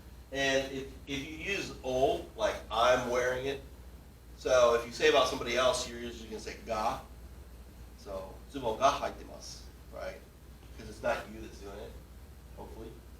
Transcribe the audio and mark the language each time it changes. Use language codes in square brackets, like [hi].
[en] And if you use o, like I'm wearing it, so if you say about somebody else, you're usually going to say ga. [ja] So, ズボンが履いてます。 [en] Right? Because it's not you that's doing it, hopefully.